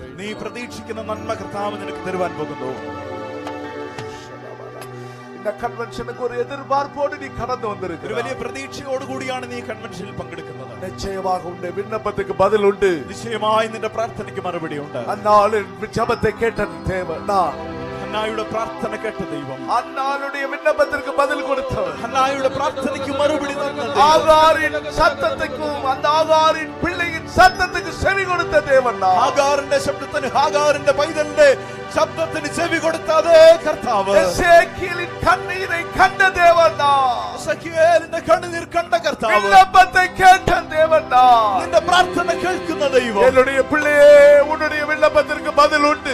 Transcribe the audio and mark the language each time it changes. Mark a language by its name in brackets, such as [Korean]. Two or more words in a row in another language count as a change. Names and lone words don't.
[Malayalam] നീ പ്രതീക്ഷിക്കുന്ന നന്മ കർത്താവ് നിനക്ക് തരുവാൻ പോകുന്നു. [Tamil] இந்த கன்வென்ஷனுக்கு ஒரு எதிர்பார்ப்போடு நீ கடந்து [Malayalam] ഒരു [Tamil] வந்திருக்கிற [Malayalam] വലിയ പ്രതീക്ഷയോട് കൂടിയാണ് നീ കൺവെൻഷനിൽ പങ്കെടുക്കുന്നത്. [Tamil] நிச்சயமாக உன்னுடைய விண்ணப்பத்துக்கு பதில் உண்டு. [Malayalam] നിശ്ചയമായി നിന്റെ പ്രാർത്ഥനയ്ക്ക് മറുപടി ഉണ്ട്. [Tamil] அந்நாளில் ஜெபத்தை கேட்ட தேவன் நான். [Malayalam] ഹന്നായുടെ പ്രാർത്ഥന കേട്ട ദൈവം [Tamil] அந்நாளுடைய விண்ணப்பத்திற்கு பதில் கொடுத்தவர். [Malayalam] ഹന്നായുടെ പ്രാർത്ഥനയ്ക്ക് മറുപടി തന്ന ദൈവം. [Tamil] ஆகாரின் சத்தத்துக்கும் அந்த ஆகாரின் பிள்ளையின் சத்தத்துக்கு செவி கொடுத்த தேவன் நான். [Malayalam] ഹാഗാറിന്റെ ശബ്ദത്തിന് ഹാഗാറിന്റെ പൈതലിന്റെ ശബ്ദത്തിന് ചെവി കൊടുത്ത അതേ കർത്താവ്. [Tamil] எசேக்கியேலின் கண்ணீரை கண்ட தேவன் நான். [Malayalam] എസെക്കിയേലിന്റെ കണ്ണുനീർ കണ്ട കർത്താവ്. [Tamil] விண்ணப்பத்தை கேட்ட தேவன் நான். [Malayalam] നിന്റെ പ്രാർത്ഥന കേൾക്കുന്ന ദൈവം. [Tamil] என்னுடைய பிள்ளையே உன்னுடைய விண்ணப்பத்திற்கு பதில் உண்டு.